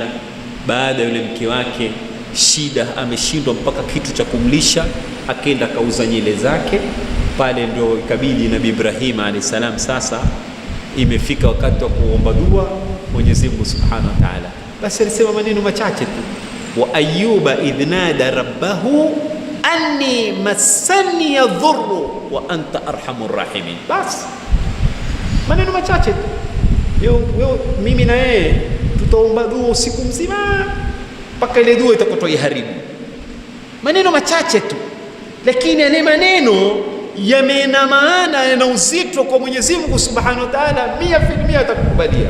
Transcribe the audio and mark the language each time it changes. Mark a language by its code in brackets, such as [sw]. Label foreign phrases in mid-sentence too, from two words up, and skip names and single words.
[sw] Baada ya yule mke wake shida, ameshindwa mpaka kitu cha kumlisha, akaenda kauza nyele zake. Pale ndio ikabidi Nabii Ibrahim [ar] عليه السلام, [sw] sasa imefika wakati wa kuomba dua Mwenyezi Mungu [ar] سبحانه وتعالى. [sw] basi alisema maneno machache tu, [ar] وأيوب إذ نادى ربه أني مسني الضر وأنت أرحم الراحمين. [sw] Basi maneno machache tu. Mimi na yeye tutaomba dua usiku mzima mpaka ile dua itakayoiharibu. Maneno machache tu, lakini yale maneno yamena maana, yana uzito kwa Mwenyezi Mungu [ar] سبحانه وتعالى, [sw] 100% atakukubalia.